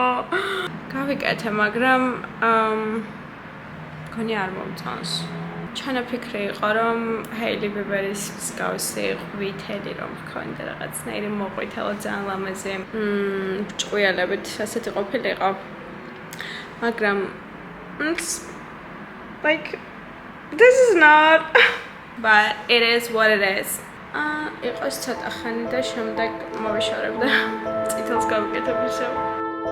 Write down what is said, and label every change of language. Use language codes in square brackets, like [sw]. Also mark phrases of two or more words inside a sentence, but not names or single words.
[ka] გავიკეთე, მაგრამ გონი არ მომწონს. ჩანაფიქრი იყო რომ ჰეილი ბიბერის მსგავსი ყვითელი რომ ჰქონდა რაღაცნაირი მოყვითალო ძალიან ლამაზი ჭყვიალებით ასეთი ყოფილიყო. [en] მაგრამ like this is not but it is what it is. იყოს ცოტა ხანი და შემდეგ მოვიშორებ და წითელს გავიკეთებ ისევ.